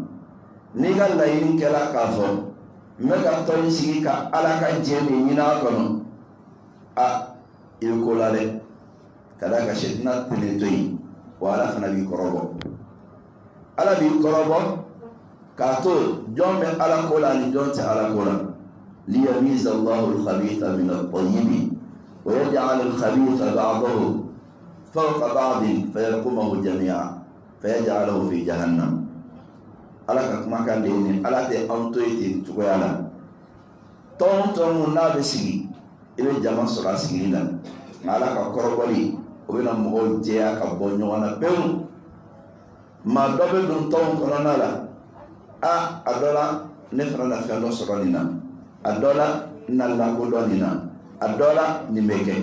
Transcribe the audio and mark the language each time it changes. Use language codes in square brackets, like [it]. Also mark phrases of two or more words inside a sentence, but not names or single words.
[bm] N'i ka laɲini kɛla k'a fɔ n bɛ ka tɔn in sigi ka Ala ka diɲɛ de ɲini a kɔnɔ, a i bɛ ko la dɛ. Ka d'a kan sɛtina tɛnɛ to yen, wa Ala fana b'i kɔrɔbɔ. Ala b'i kɔrɔbɔ k'a to jɔn bɛ Ala ko la ani jɔn tɛ Ala ko la. [ar] ليميز الله الخبيث من الطيب ويجعل الخبيث بعضه فوق بعض فيركمه جميعا فيجعله في جهنم. [bm] Ala ka kumakan de ni Ala tɛ anw to yen ten cogoya la. Tɔn mun n'a bɛ sigi i bɛ jama sɔrɔ a sigili la, nka Ala ka kɔrɔbɔli o bɛna mɔgɔw jɛya ka bɔ ɲɔgɔn na pewu. Maa dɔ bɛ don tɔn kɔnɔna la, a dɔ la ne fana na fɛn dɔ sɔrɔ nin na, a dɔ la n na lakodɔn nin na, a dɔ la nin bɛ kɛ.